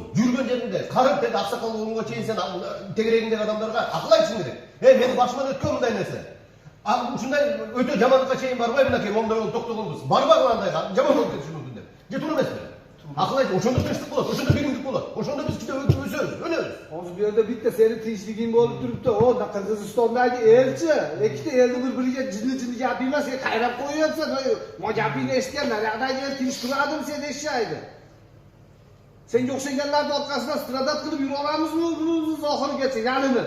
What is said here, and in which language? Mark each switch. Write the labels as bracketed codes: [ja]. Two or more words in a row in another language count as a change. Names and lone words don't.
[ky] Жүргөн жеринде, карып деди аксакал болгонго чейин сен тегерегиңдеги адамдарга акыл айтышың керек. Менин башыман өткөн мындай нерсе. Ушундай өтө жамандыкка чейин барбай мынакей моундай болуп токтогонбуз. Барбагыла андайга, жаман болуп кетиши мүмкүн деп. Же туура эмеспи? Акыл айт, ошондо тынчтык болот, ошондо биримдик болот. Ошондо биз өсөбүз, өнөбүз. [uz] Hozir bu yerda bitta seni tinchliging bo'lib turibdi. O Qirg'izistondagi elchi, ikkita elni bir-biriga jinni gap emas, sen qayrab qo'yapsan. Mojapingni eshitgan, naryoqdagi el tinch turadimi sen eshitmaydi. Senga o'xshaganlarning orqasidan stradat qilib yura olamizmi o'zimiz oxirigacha yalinib?